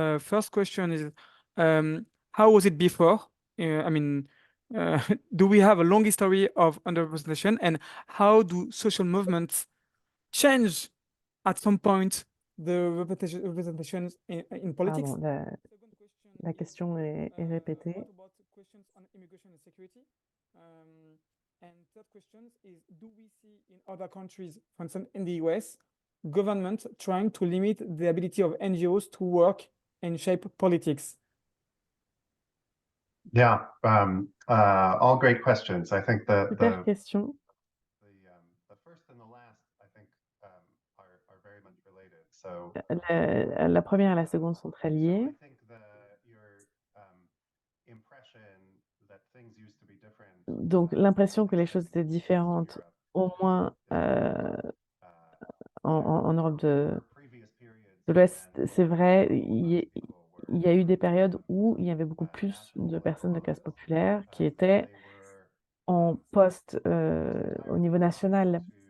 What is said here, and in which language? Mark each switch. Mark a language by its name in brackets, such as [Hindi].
[English] First question is, how was it before? I mean, do we have a long history of underrepresentation, and how do social movements change at some point the representation in politics? [French] Pardon, la question est répétée. [English] What about questions on immigration and security? And third question is, do we see in other countries, for instance, in the US, government trying to limit the ability of NGOs to work and shape politics? Yeah, all great questions. I think [French] Super question. [English] the first and the last, I think, are very much related. So [French] La première et la seconde sont très liées. [English] I think your impression that things used to be different. [French] Donc, l'impression que les choses étaient différentes, au moins en Europe de l'Ouest, c'est vrai, il y a eu des périodes où il y avait beaucoup plus de personnes de classe populaire qui étaient en poste au niveau national.